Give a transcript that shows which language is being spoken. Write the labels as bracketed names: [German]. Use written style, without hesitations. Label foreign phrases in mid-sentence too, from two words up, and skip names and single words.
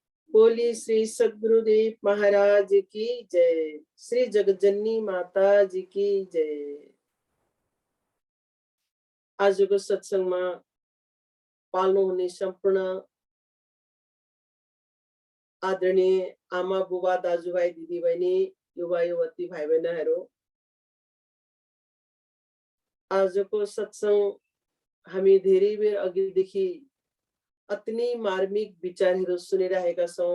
[Hindi] बोली श्री सद्गुरुदेव महाराज की जय। श्री जगज्जननी माता जी की जय। [Nepali] आजको सत्संगमा पाल्नुहुने सम्पूर्ण आदरणीय आमा बुबा दाजुभाइ दिदीबहिनी युवा युवती भाइ बहिनीहरू, आजको सत्संग हामी धेरै बेर अघिदेखि अति नै मार्मिक विचारहरू सुनिरहेका छौं।